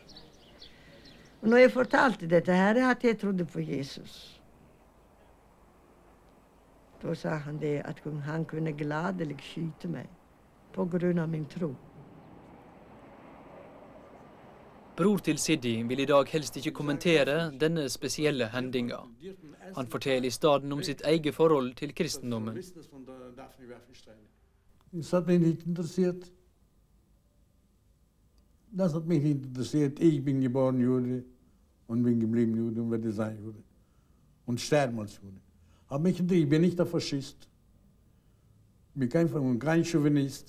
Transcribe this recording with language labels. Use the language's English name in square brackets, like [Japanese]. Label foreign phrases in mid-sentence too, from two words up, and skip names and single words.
[Norwegian] Og når jeg fortalte dette her, at jeg trodde på Jesus, da sa han det at han kunne gladelig skyte meg på grunn av min tro. Bror til Sidi vil i dag helst ikke kommentere denne spesielle hendinga. Han forteller i stedet om sitt eget forhold til kristendommen. [German] Das hat mich nicht interessiert. Das hat mich nicht interessiert. Ich bin geboren Jude und bin geblieben Jude und werde sein Jude. Und sterben als Jude. Aber ich bin nicht der Faschist. Ich bin kein Chauvinist.